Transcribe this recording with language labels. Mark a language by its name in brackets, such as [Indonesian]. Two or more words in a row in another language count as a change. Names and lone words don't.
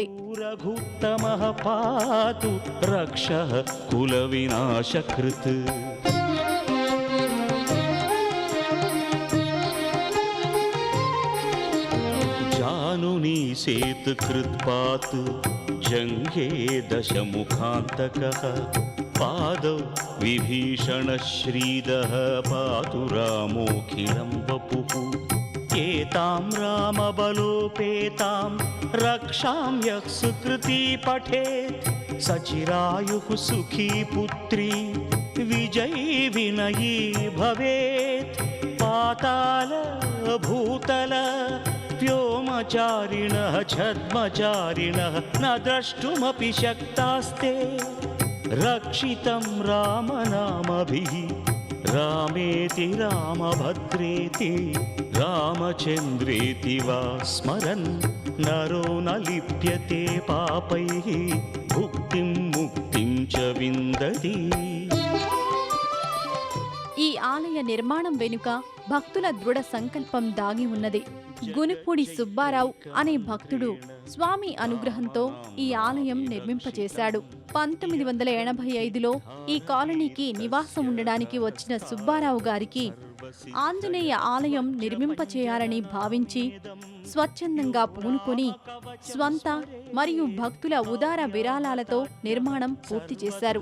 [Sanskrit] రఘుత్తమః పాతు రక్షః కుల వినాశకృత్ జానుని సేతుకృత్ పాతు జంఘే దశముఖాంతకః పాదౌ విభీషణ శ్రీదః పాతు రామోఖిలం వపుః एतां रामबलोपेतां रक्षां यः सुकृती पठेत् सचिरायुः सुखी पुत्री विजयी विनयी भवेत्। पाताल भूतल व्योमचारिणः छद्मचारिणः न द्रष्टुमपि शक्तास्ते। रक्षितं रामनामभिः रामेति रामभद्रेति रामचन्द्रेति वा स्मरन् नरो न लिप्यते पापैः भुक्तिं मुक्तिं च विन्दति। [Telugu] ఈ ఆలయ నిర్మాణం వెనుక భక్తుల దృఢ సంకల్పం దాగి ఉన్నది. గునుపూడి సుబ్బారావు అనే భక్తుడు స్వామి అనుగ్రహంతో ఈ ఆలయం నిర్మింపచేశాడు. 1985లో ఈ కాలనీకి నివాసం ఉండడానికి వచ్చిన సుబ్బారావు గారికి ఆంజనేయ ఆలయం నిర్మింపచేయాలని భావించి స్వచ్ఛందంగా పూనుకొని స్వంత మరియు భక్తుల ఉదార విరాళాలతో నిర్మాణం పూర్తి చేశారు.